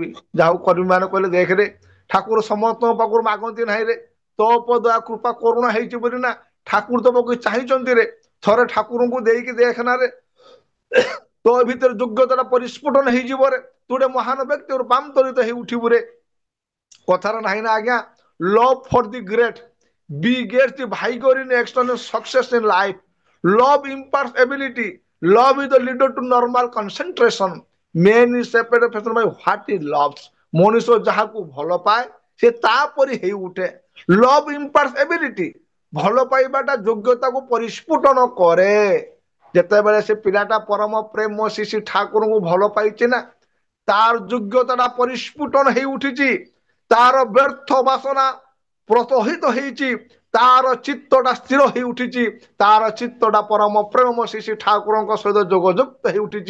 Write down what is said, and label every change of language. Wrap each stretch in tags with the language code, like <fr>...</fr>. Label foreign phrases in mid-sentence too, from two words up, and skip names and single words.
<or>ଯାହା କର୍ମୀ ମାନେ କହିଲେ, ଦେଖରେ ଠାକୁର ସମସ୍ତଙ୍କ ପାଖରୁ ମାଗନ୍ତି ନାହିଁ ରେ, ତୋ ଦୟା କୃପା କରୁଣା ହେଇଛି ବୋଲି ନା ଠାକୁର ତୋ ପାଖକୁ ଚାହିଁଛନ୍ତି ରେ। ଥରେ ଠାକୁରଙ୍କୁ ଦେଇକି ଦେଖନାରେ, ତୋ ଭିତରେ ଯୋଗ୍ୟତାଟା ପରିସ୍ଫୁଟନ ହେଇଯିବ ରେ, ତୁ ଗୋଟେ ମହାନ ବ୍ୟକ୍ତି ରୂପାନ୍ତରିତ ହେଇ ଉଠିବୁ ରେ। କଥାର ନାହିଁ ନା ଆଜ୍ଞା,</or> <en>love for the great begets the vigor in external success in life. Love imparts ability. Love is the leader to normal concentration. Man is separated by what he loves.</en> <or>ମଣିଷ ଯାହାକୁ ଭଲ ପାଏ ସେ ତାପରି ହେଇ ଉଠେ।</or> <en>love imparts ability,</en> <or>ଭଲ ପାଇବାଟା ଯୋଗ୍ୟତାକୁ ପରିସ୍ଫୁଟନ କରେ। ଯେତେବେଳେ ସେ ପିଲାଟା ପରମ ପ୍ରେମ ଶ୍ରୀ ଠାକୁରଙ୍କୁ ଭଲ ପାଇଛି ନା, ତାର ଯୋଗ୍ୟତାଟା ପରିସ୍ଫୁଟନ ହେଇ ଉଠିଛି, ତାର ବ୍ୟର୍ଥ ବାସନା ପ୍ରତୋହିତ ହେଇଛି, ତାର ଚିତ୍ତଟା ସ୍ଥିର ହେଇ ଉଠିଛି, ତାର ଚିତ୍ତଟା ପରମ ପ୍ରେମ ଶ୍ରୀ ଠାକୁରଙ୍କ ସହିତ ଯୋଗଯୁକ୍ତ ହେଇ ଉଠିଛି।</or>